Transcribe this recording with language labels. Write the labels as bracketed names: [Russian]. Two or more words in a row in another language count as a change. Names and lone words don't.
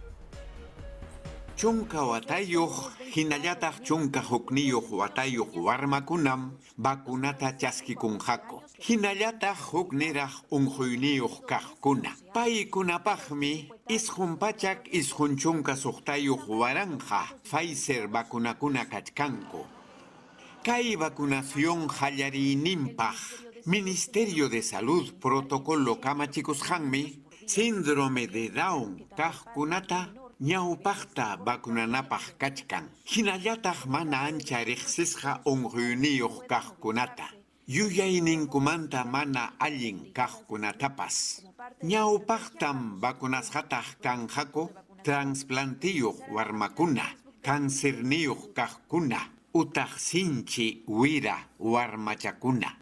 [Quechua] Chunka watayuq, hinallataq chunka hukniyuq watayuq warmakunam vacunata chaskikunqaku. Hinallataq hukniraq unquyniyuq kaqkuna. Paykunapaqmi isqun pachak isqun chunka suqtayuq waranja Pfizer vacunakuna kachkanku. Kay vacunación hallariyninpaq Ministerio de Salud protocolo kamachikusqanmi [Spanish] síndrome de Down [Quechua] kaqkunata ñawpaqta vacunanapaq kachkan. Hinallataq mana ancha riqsisqa unquyniyuq kaqkunata. Yuyayninkumanta mana allin kaqkunatapas. Ñawpaqtam vacunasqataq kanqaku transplantiyuq warmakuna, cancerniyuq kaqkuna, utaq sinchi wira warmachakuna.